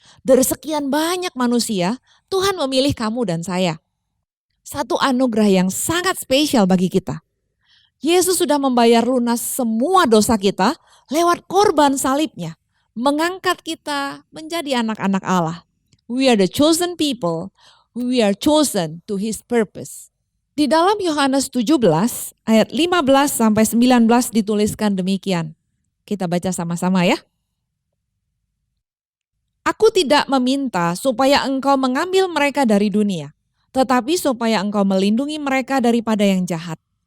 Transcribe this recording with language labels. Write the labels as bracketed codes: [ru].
[id] Dari sekian banyak manusia, Tuhan memilih kamu dan saya. Satu anugerah yang sangat spesial bagi kita. Yesus sudah membayar lunas semua dosa kita lewat korban salibnya. Mengangkat kita menjadi anak-anak Allah. [en] We are the chosen people. We are chosen to His purpose. [id] Di dalam Yohanes 17 ayat 15 sampai 19 dituliskan demikian. Kita baca sama-sama ya. Aku tidak meminta supaya engkau mengambil mereka dari dunia, tetapi supaya engkau melindungi mereka daripada yang jahat.